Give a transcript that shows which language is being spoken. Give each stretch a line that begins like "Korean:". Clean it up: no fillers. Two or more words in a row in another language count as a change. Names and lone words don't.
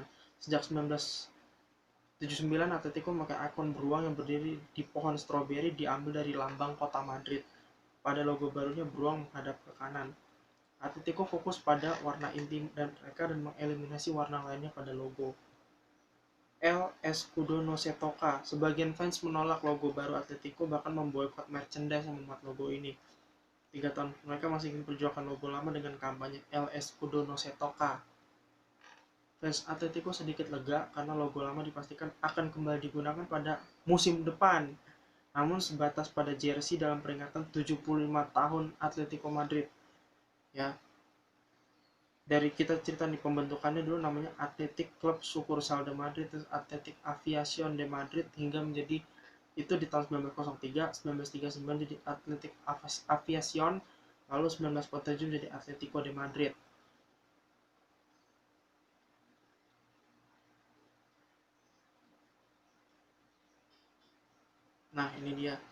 Indonesian: Sejak 1979 Atletico memakai ikon beruang yang berdiri di pohon stroberi diambil dari lambang kota Madrid. Pada logo barunya beruang menghadap ke kanan. Atletico fokus pada warna inti dan mereka dan mengeliminasi warna lainnya pada logo.
Spanish: El Escudo no se toca.
Indonesian: Sebagian fans menolak logo baru Atletico bahkan memboikot merchandise yang memuat logo ini. 3 tahun mereka masih ingin perjuangkan logo lama dengan kampanye
Spanish: El Escudo no se toca.
Indonesian: Fans Atletico sedikit lega karena logo lama dipastikan akan kembali digunakan pada musim depan. Namun sebatas pada jersey dalam peringatan 75 tahun Atletico Madrid. Ya, dari kita cerita nih pembentukannya dulu namanya Athletic Club Sucursal de Madrid, terus Athletic Aviación de Madrid hingga menjadi itu di tahun 1903, 1939 jadi Athletic Aviación, lalu 1947 jadi Atletico de Madrid. Nah, ini dia.